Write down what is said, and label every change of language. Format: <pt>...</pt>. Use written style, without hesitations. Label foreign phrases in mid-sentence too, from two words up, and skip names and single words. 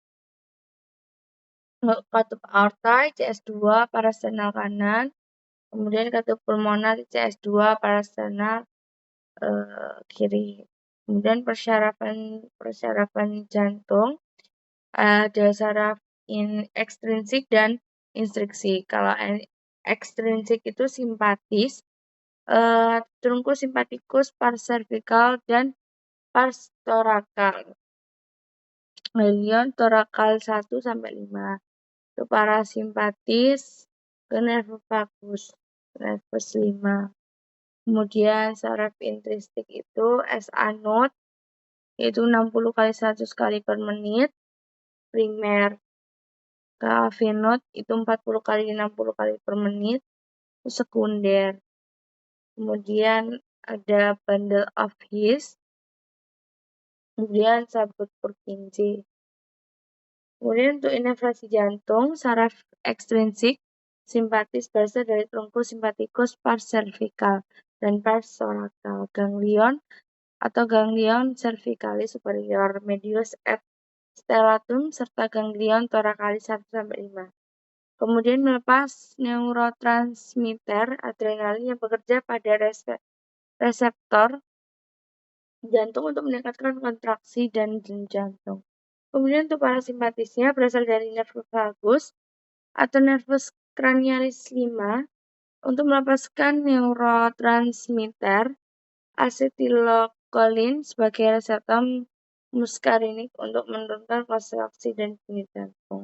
<id>Katup aorta ICS2 parasternal kanan, kemudian katup pulmonar ICS2 parasternal kiri. Kemudian persyarafan jantung ada saraf ekstrinsik dan instriksi. Kalau ekstrinsik itu simpatis, trunkus simpatikus,</id> <la>pars cervical,</la> <id>dan</id> <la>pars thoracal.</la> <id>Ganglion thoracal 1 sampai 5. Itu parasimpatis ke nerve vagus, nervus 5. Kemudian saraf intristik itu SA node yaitu 60 kali 100 kali per menit. Primer ke AV node itu 40 kali 60 kali per menit. Sekunder. Kemudian ada</id> <en>bundle of His.</en> <id>Kemudian sabut Purkinje. Kemudian untuk inervasi jantung, saraf ekstrinsik simpatis berasal dari trunkus simpatikus</id> <la>pars cervical</la> <id>dan</id> <la>pars thoracal. Ganglion atau ganglion cervicalis superior, medius et stellatum, serta ganglion thoracalis 1-5.</la> <id>Kemudian melepas neurotransmitter adrenalin yang bekerja pada reseptor jantung untuk meningkatkan kontraksi dan jantung. Kemudian untuk parasimpatisnya berasal dari nervus vagus atau nervus cranialis 5 untuk melepaskan neurotransmitter acetylcholine sebagai reseptor muskarinik untuk menurunkan kontraksi dan bunyi jantung.</id>